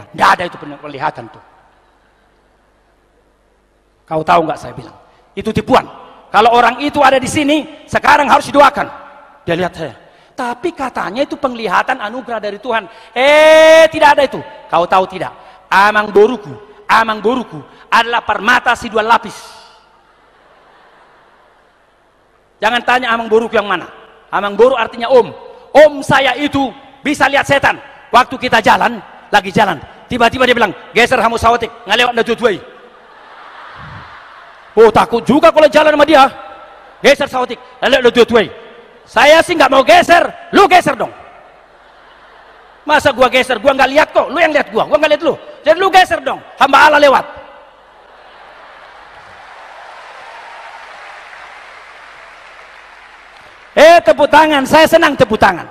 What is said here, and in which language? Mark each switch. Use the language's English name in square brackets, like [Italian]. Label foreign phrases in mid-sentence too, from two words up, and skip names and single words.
[Indonesian] Tidak ada itu penglihatan tuh. Kau tahu nggak saya bilang? Itu tipuan. Kalau orang itu ada di sini, sekarang harus didoakan. Dia lihat saya. Tapi katanya itu penglihatan anugerah dari Tuhan. Tidak ada itu. Kau tahu tidak? [Batak Toba] Amang boruku [Indonesian] adalah permata si 2 lapis. Jangan tanya [Batak Toba] amang boruku [Indonesian] yang mana. [Batak Toba] Amang boru [Indonesian] artinya om. Om saya itu bisa lihat setan. Waktu kita jalan, lagi jalan, tiba-tiba dia bilang, geser [Batak Toba] hamu sawatik, ngalewat na tutuai. [Indonesian] Oh, takut juga kalau jalan sama dia. [Batak Toba] Geser sawatik, ngalewat na tutuai. [Indonesian] Saya sih nggak mau geser, lu geser dong. Masa gua geser, gua nggak lihat kok, lu yang lihat gua nggak lihat lu. Jadi lu geser dong, hamba Allah lewat. Tepuk tangan, saya senang tepuk tangan.